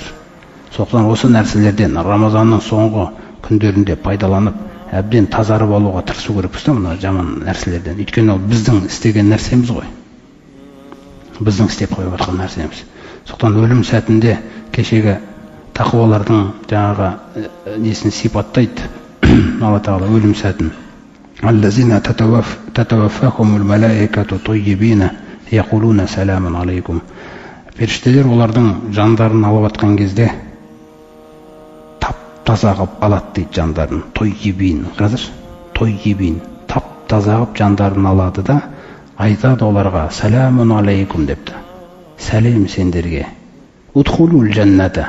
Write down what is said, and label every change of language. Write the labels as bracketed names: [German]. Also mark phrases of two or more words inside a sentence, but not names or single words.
[Kazakh] Сондықтан осы нәрселерден Рамазанның соңғы күндерінде пайдаланып, әбден тазарып алуға тырысу керекпіз да мына жаман нәрселерден. Өйткені ол біздің істеген нәрсеміз ғой. Біздің істеп қойып жатқан нәрсеміз. Сондықтан өлім сәтінде кешегі тақуалардың жаңағы несін сипаттайды. Алла Тағала өлім сәтін. [Arabic] الذين تتوفاهم الملائكة طيبين يقولون سلام عليكم. [Kazakh] Періштелер олардың жандарын алып атқан кезде тап-таза қылып алады дейді жандарын. Тойибин. Қазір тойибин. Тап-таза қылып жандарын алады да айтады оларға [Arabic] سلام عليكم [Kazakh] депті. Сәлем сендерге. [Arabic] ادخلوا الجنة.